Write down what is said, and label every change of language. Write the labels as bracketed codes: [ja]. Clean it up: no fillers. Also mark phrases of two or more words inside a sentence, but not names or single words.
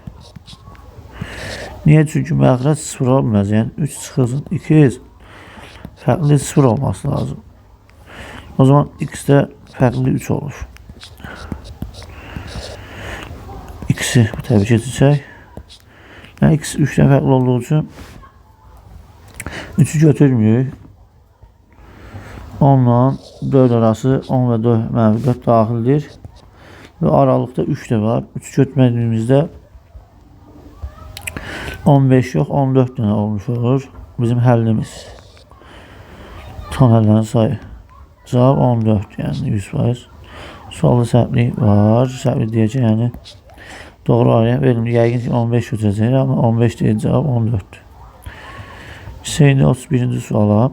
[az] Niyə? Çünki məxrəc 0 olmaz. Yəni 3 çıxılsın 2 fərqli 0 olması lazım. O zaman x də fərqli 3 olur. X-i təbii keçəcək. Yəni ikisi 3 fərqli olduğu üçün 3'ü götürmüyoruz. [tr] 10 ile 4 arası 10 ve 4 dahildir. Ve aralıkta 3 de var. 3 götürmediğimizde 15 yok 14 tane olmuş olur. [az] Bizim həllimiz. Tam həllərin sayı. Cavab 14 yani 100%. Solda səhvlik var. Səhvlik deyəcək yəni. Doğru araya verilmiş. Yəqin ki 15 götürəcək ama 15 değil cavab 14. [tr] Şimdi 31. suala.